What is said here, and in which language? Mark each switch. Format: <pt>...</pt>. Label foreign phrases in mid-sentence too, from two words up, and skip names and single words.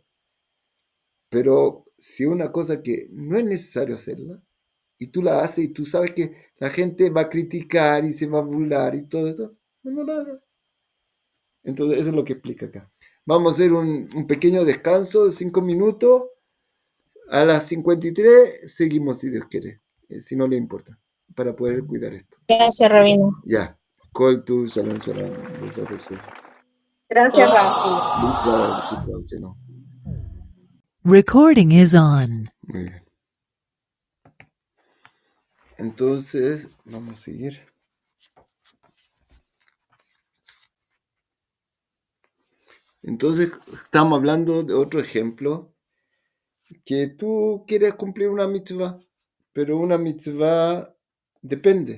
<es>Pero si una cosa que no es necesario hacerla, y tú la haces y tú sabes que la gente va a criticar y se va a burlar y todo esto, no lo hagas. Entonces eso es lo que explica acá. Vamos a hacer un pequeño descanso de 5 minutos. A las 53 seguimos si Dios quiere, si no le importa, para poder cuidar esto. Gracias, Rabino. Ya.</es> <he>כל טוב, שלום, שלום.</he> <es>Gracias, Rab. No.</es> <en>Recording is on.</en> <es>Muy bien. Entonces, vamos a seguir. Entonces, estamos hablando de otro ejemplo, que tú quieres cumplir una mitzvah, pero una mitzvah depende.</es>